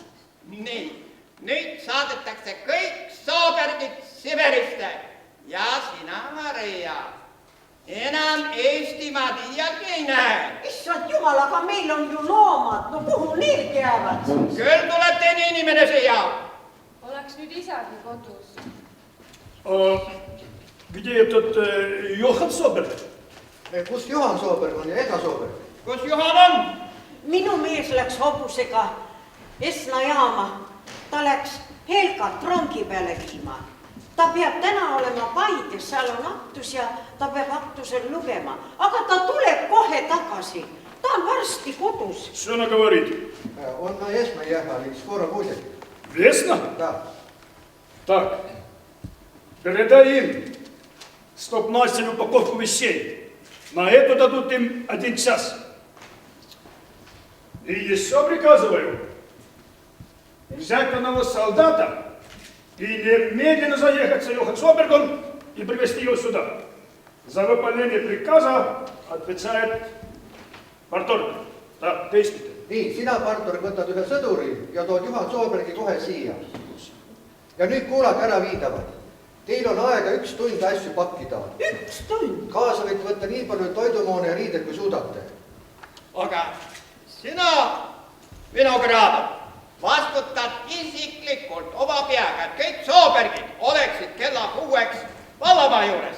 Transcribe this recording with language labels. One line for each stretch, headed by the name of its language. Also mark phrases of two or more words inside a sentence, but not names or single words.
Estonian: nii, nüüd saadetakse kõik Soobergid Siberisse ja sina, Maria, enam Eestimaad iialgi ei näe. Issand jumal, aga meil on ju loomad, no kuhu need jäävad? Küll tuleb teine inimene siia. Oleks nüüd isagi kodus.
Russian: Где этот Johan Soberg?
Estonian: Kus Johan Soberg on ja Ega Soberg? Kus Juhan on? Minu mees läks hobusega Esna jaama. Ta läks Helgat rongi peale viima. Ta peab täna olema Paides, seal on aktus ja ta peab aktusel lugema. Aga ta tuleb kohe tagasi. Ta on varsti kodus.
Russian: Что она говорит? Он на Esna ехали, скоро будет. Весна? Да. Так, передай им, чтоб носили упаковку вещей. На это дадут им 1 час. И еще приказываю взять одного солдата и немедленно заехать за Йохан Собергом и привезти его сюда. За выполнение приказа отвечает парторг. Да, действуйте.
Estonian: Nii, sina, Partor, võtad ühe sõduri ja tood Juhan Sobergi kohe siia. Ja nüüd kuulake ära viidavad. Teil on aega 1 tund asju pakkida. 1 tund? Kaasa võite võtta nii palju toidumoone ja riided, kui suudate. Aga sina, vinogradov, vastutad isiklikult oma peaga, et kõik Soobergid oleksid kella 6 vallamaa juures.